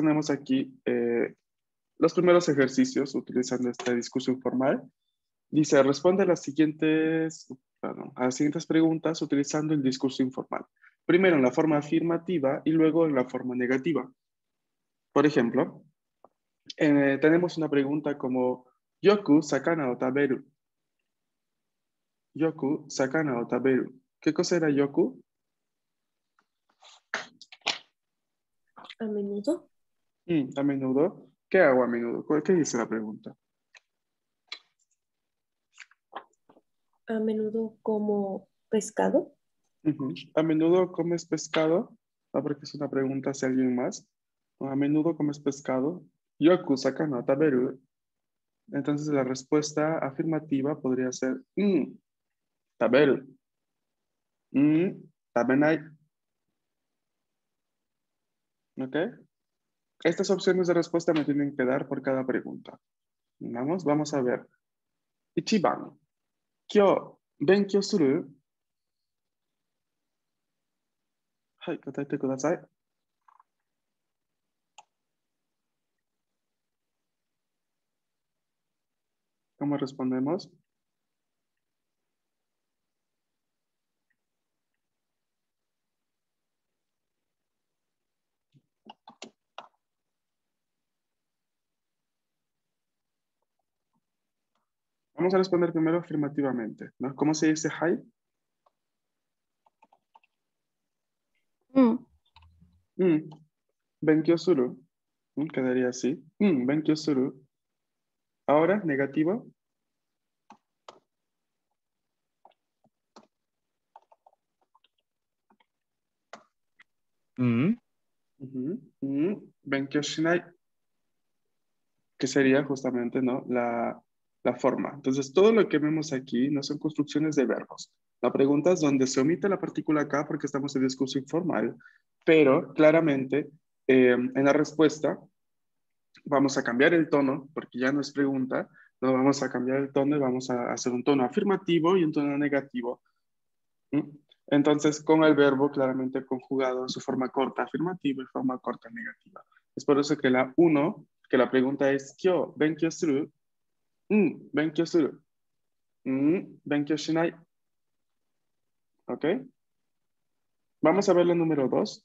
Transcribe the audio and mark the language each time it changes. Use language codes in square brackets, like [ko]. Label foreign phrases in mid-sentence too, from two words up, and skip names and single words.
[es] Entonces tenemos aquí Los primeros ejercicios utilizando este discurso informal. Dice, responde a a las siguientes preguntas utilizando el discurso informal. Primero en la forma afirmativa y luego en la forma negativa. Por ejemplo, tenemos una pregunta como, [ja] よく魚を食べる. よく魚を食べる. [es] ¿Qué cosa era yoku? A menudo. A menudo. ¿Qué hago a menudo? ¿Qué dice la pregunta? A menudo como pescado. ¿A menudo comes pescado? Ah, porque es una pregunta hacia alguien más. ¿A menudo comes pescado? [ja] よく魚を食べる. [es] Entonces la respuesta afirmativa podría ser taberu. [ja] Tabenai. [es] ¿Ok? Estas opciones de respuesta me tienen que dar por cada pregunta. Vamos a ver. [ja] Ichiban. 今日勉強する？はい、答えてください. [es] ¿Cómo respondemos? Vamos a responder primero afirmativamente, ¿no? ¿Cómo se dice hi? Mm. [ja] 勉強する. [es] Quedaría así. [ja] 勉強する. [es] Ahora, negativo. Mm, [ja] 勉強しない. [es] Que sería justamente, ¿no? La forma. Entonces, todo lo que vemos aquí no son construcciones de verbos. La pregunta es donde se omite la partícula acá porque estamos en discurso informal, pero claramente en la respuesta vamos a cambiar el tono, porque ya no es pregunta, no vamos a cambiar el tono y vamos a hacer un tono afirmativo y un tono negativo. ¿Mm? Entonces, con el verbo claramente conjugado en su forma corta afirmativa y forma corta negativa. Es por eso que la uno, que la pregunta es, [ja] 今日勉強する? 勉強する。勉強しない. [es] ¿Ok? Vamos a ver la número 2.